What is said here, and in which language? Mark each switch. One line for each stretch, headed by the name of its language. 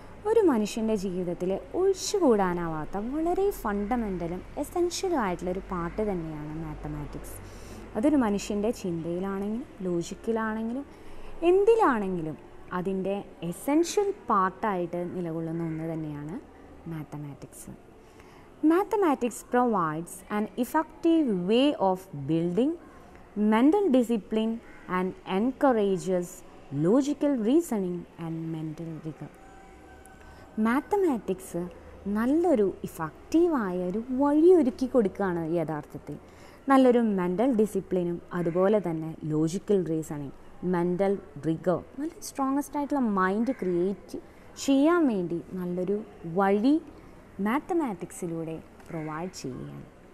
Malayalam: ഒരു മനുഷ്യൻ്റെ ജീവിതത്തിൽ ഒഴിച്ചുകൂടാനാവാത്ത വളരെ ഫണ്ടമെൻ്റലും എസെൻഷ്യലും ആയിട്ടുള്ളൊരു പാർട്ട് തന്നെയാണ് മാത്തമാറ്റിക്സ്. അതൊരു മനുഷ്യൻ്റെ ചിന്തയിലാണെങ്കിലും ലോജിക്കിലാണെങ്കിലും എന്തിലാണെങ്കിലും അതിൻ്റെ എസെൻഷ്യൽ പാർട്ടായിട്ട് നിലകൊള്ളുന്ന ഒന്ന് തന്നെയാണ് mathematics.
English: Mathematics provides an effective way of building mental discipline and encourages logical reasoning and mental rigor.
Malayalam: Mathematics നല്ലൊരു ഇഫക്റ്റീവായ ഒരു വഴി ഒരുക്കി കൊടുക്കുകയാണ് യഥാർത്ഥത്തിൽ. നല്ലൊരു മെൻ്റൽ ഡിസിപ്ലിനും അതുപോലെ തന്നെ ലോജിക്കൽ റീസണിങ്, മെൻ്റൽ റിഗർ, നല്ല സ്ട്രോങ്ങസ്റ്റ് ആയിട്ടുള്ള മൈൻഡ് ക്രിയേറ്റ് ചെയ്യാൻ വേണ്ടി നല്ലൊരു വഴി മാത്തമാറ്റിക്സിലൂടെ പ്രൊവൈഡ് ചെയ്യുകയാണ്.